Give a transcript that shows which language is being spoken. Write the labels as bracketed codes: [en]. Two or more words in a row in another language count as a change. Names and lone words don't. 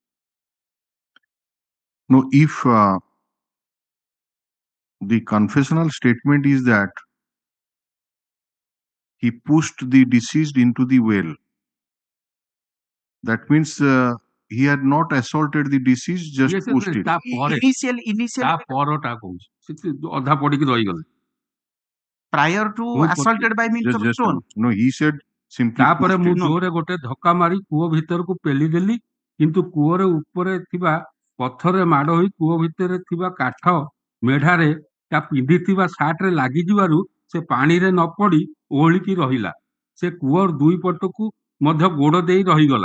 [en] No, if the confessional statement is that he pushed the deceased into the well, that means he had not assaulted the deceased, just pushed it. Initially, [or] ତା ପରଟା କହୁଛି ସେ ଅଧା ପଡିକି ରହିଗଲେ [en] prior to assaulted by means of stone. No, he said simply [or] ତାପରେ [en] pushed [or] ମୁଁ [en] it. [or] ଜୋରରେ ଗୋଟେ ଧକ୍କା ମାରି କୂଅ ଭିତରକୁ ପେଲି ଦେଲି, କିନ୍ତୁ କୂଅରେ ଉପରେ ଥିବା ପଥରରେ ମାଡ଼ ହୋଇ କୂଅ ଭିତରେ ଥିବା କାଠ ମେଢାରେ ତା ପିନ୍ଧିଥିବା ସାର୍ଟରେ ଲାଗିଯିବାରୁ ସେ ପାଣିରେ ନ ପଡି ଓହଳିକି ରହିଲା। ସେ କୂଅର ଦୁଇ ପଟକୁ ମଧ୍ୟ ଗୋଡ ଦେଇ ରହିଗଲା।